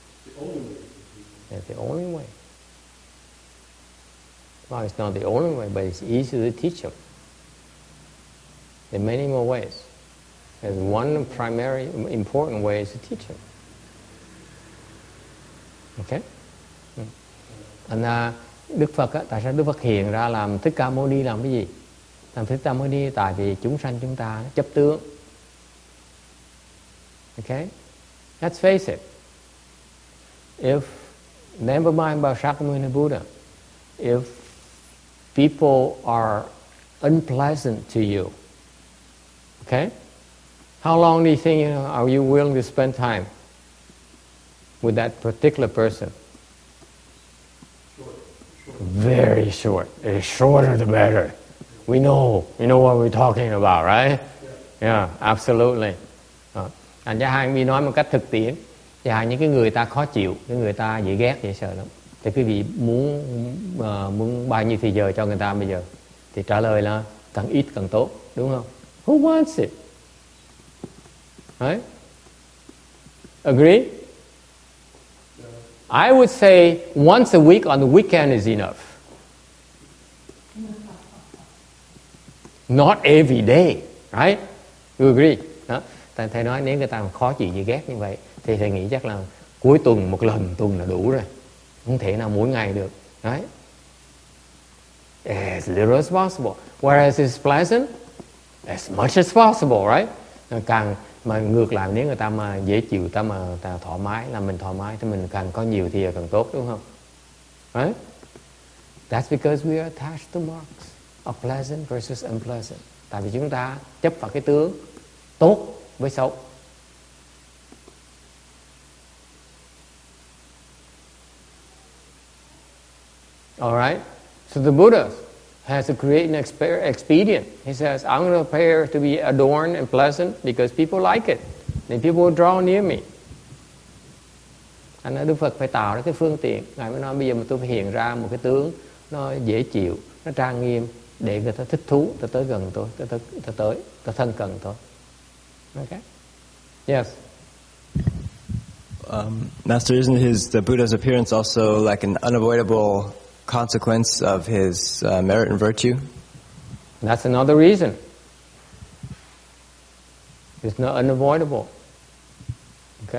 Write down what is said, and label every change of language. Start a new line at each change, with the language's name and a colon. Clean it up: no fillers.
English: the only way to teach them. That's the only way. Well, it's not the only way, but it's easier to teach them. There are many more ways. There's one primary important way is to teach them. Okay?
Vietnamese: And Đức Phật á, tại sao Đức Phật hiện ra làm Thích Ca Mâu Ni làm cái gì? Làm Thích Ca Mâu Ni tại vì chúng sanh chúng ta chấp tướng.
English: Okay? Let's face it. If, never mind about Shakyamuni Buddha, if people are unpleasant to you. Okay? How long do you think are you willing to spend time with that particular person? Short. Very short. The shorter the better. We know what we're talking about, right? Yeah, absolutely.
Vietnamese: Anh Gia Hai nói một cách thực tiễn. Gia Hai những cái người ta khó chịu, cái người ta dễ ghét, dễ sợ lắm. Thì quý vị muốn bao nhiêu thì giờ cho người ta bây giờ? Thì trả lời là càng ít càng tốt, đúng không?
English: Who wants it? Right? Agree? I would say once a week on the weekend is enough. Not every day, right? You agree? Đó.
Vietnamese: Thầy nói nếu người ta khó chịu gì ghét như vậy thì thầy nghĩ chắc là cuối tuần một lần tuần là đủ rồi. Không thể nào mỗi ngày được.
English: Right? As little as possible. Whereas it's pleasant, as much as possible, right?
Vietnamese: Càng mà ngược lại nếu người ta mà dễ chịu, ta thoải mái, là mình thoải mái thì mình càng có nhiều thì càng tốt, đúng không?
English: Right? That's because we are attached to marks of pleasant versus unpleasant.
Vietnamese: Tại vì chúng ta chấp vào cái tướng tốt với xấu.
English: All right? So the Buddha has to create an expedient. He says, I'm going to prepare to be adorned and pleasant because people like it. Then people will draw near me.
Vietnamese: Anh nói Đức Phật phải tạo ra cái phương tiện. Ngài mới nói bây giờ mà tôi phải hiện ra một cái tướng nó dễ chịu, nó trang nghiêm để người ta thích thú, ta tới gần tôi, ta thân cận tôi.
English: Okay? Yes. Master, isn't the Buddha's appearance also like an unavoidable consequence of his merit and virtue? That's another reason. It's not unavoidable. Okay?